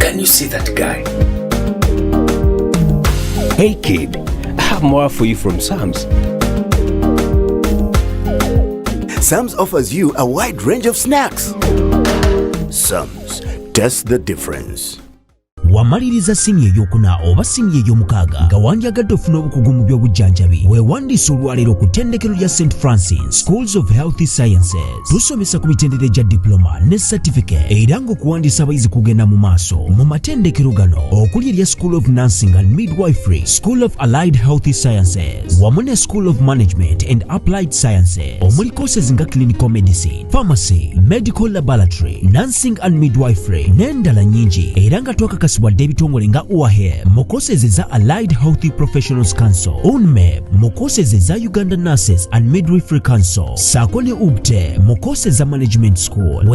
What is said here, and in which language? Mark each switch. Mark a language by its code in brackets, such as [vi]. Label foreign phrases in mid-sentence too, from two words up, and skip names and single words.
[en] Can you see that guy? Hey kid, I have more for you from Sam's. Sam's offers you a wide range of snacks. Sam's, taste the difference. [lg] Wamaliriza siniya ey'okuna oba siniya ey'omukaaga nga wandyagadde ofuna obukugu mu by'obujjanjabi weewandiisa olwaleero ku ttendekero lya St. Francis Schools of Health Sciences. Tusomesa ku mitendera gya diploma ne certificate era ng'okuwandiisa abayizi kugenda mu maaso mu matendekero gano okuli erya School of Nursing and Midwifery, School of Allied Health Sciences wamu ne School of Management and Applied Sciences. Omuli courses nga [en] Clinical Medicine, [lg] Pharmacy, [en] Medical Laboratory, Nursing and Midwifery [lg] n'endala nnyingi era nga twakakasibwa wadde ebitongole nga UAHE mu courses eza Allied Health Professionals Council, UNMEP mu courses eza Uganda Nurses and Midwifery Council, saako ne UGTE mu courses za Management School.